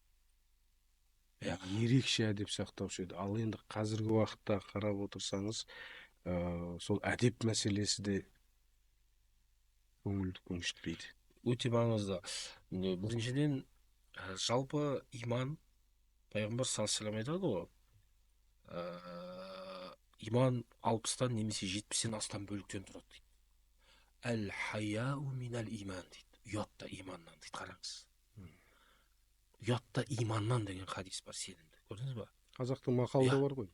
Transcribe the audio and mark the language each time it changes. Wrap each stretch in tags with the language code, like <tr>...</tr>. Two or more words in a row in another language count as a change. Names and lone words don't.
<kk>Ерекше әдеп сақтаушы еді. Ал енді қазіргі уақытта қарап отырсаңыз, сол әдеп мәселесі де көңілді көншітпейді. Өте маңызды. Біріншіден, жалпы иман, пайғамбар</kk> <ar>صلى الله عليه وسلم</ar> <kk>айтады ғой, иман 60-тан немесе 70-тен астам бөліктен тұрады дейді.</kk> <ar>الحياء من الإيمان дейді.</ar> <kk>Ұятта иманнан дейді, қараңыз. Ұятта иманнан деген хадис бар, сенімді. Көрдіңіз ба? Қазақтың мақалда бар ғой.</kk>